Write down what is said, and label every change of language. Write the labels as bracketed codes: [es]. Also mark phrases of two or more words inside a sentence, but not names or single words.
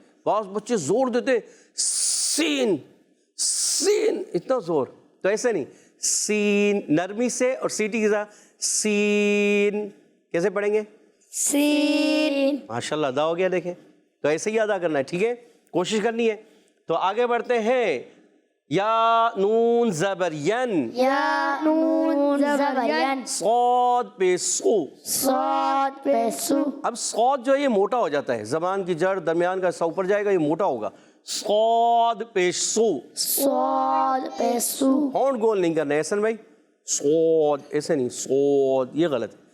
[ur] بعض بچے زور دیتے سین سین اتنا زور، تو ایسے نہیں. سین نرمی سے اور سیٹی کے ساتھ سین کیسے پڑھیں گے؟ سین. ماشاءاللہ ادا ہو گیا. دیکھیں تو ایسے ہی ادا کرنا ہے. ٹھیک ہے، کوشش کرنی ہے. تو آگے بڑھتے ہیں. یا نون زبر ین، یا نون زبر ین، صاد پہ سو. صاد پہ سو. اب صاد جو ہے یہ موٹا ہو جاتا ہے، زبان کی جڑ درمیان کا حصہ اوپر جائے گا، یہ موٹا ہوگا. صاد پہ سو. صاد پہ سو. ہونٹ گول نہیں کرنا ہے احسن بھائی. صاد ایسے نہیں، صاد یہ غلط ہے.